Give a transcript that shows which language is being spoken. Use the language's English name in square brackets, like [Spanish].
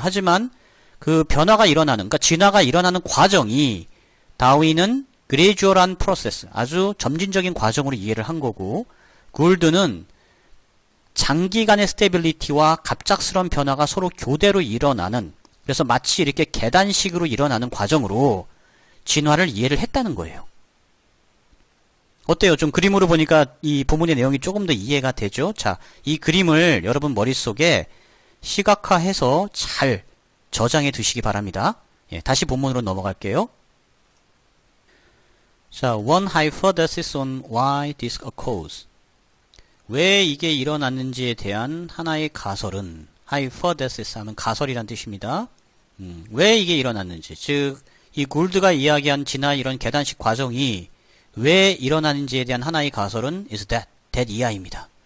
[Korean] 하지만 그 변화가 일어나는, 그러니까 진화가 일어나는 과정이 다윈은 gradual한 프로세스, 아주 점진적인 과정으로 이해를 한 거고, 굴드는 장기간의 스테빌리티와 갑작스러운 변화가 서로 교대로 일어나는, 그래서 마치 이렇게 계단식으로 일어나는 과정으로 진화를 이해를 했다는 거예요. 어때요? 좀 그림으로 보니까 이 본문의 내용이 조금 더 이해가 되죠? 자, 이 그림을 여러분 머릿속에 시각화해서 잘 저장해 두시기 바랍니다. 예, 다시 본문으로 넘어갈게요. [English] 자, one hypothesis on why this occurs. [Korean] 왜 이게 일어났는지에 대한 하나의 가설은, hypothesis 하면 가설이란 뜻입니다. 왜 이게 일어났는지, 즉 이 굴드가 이야기한 진화 이런 계단식 과정이 왜 일어나는지에 대한 하나의 가설은 is that 이하입니다.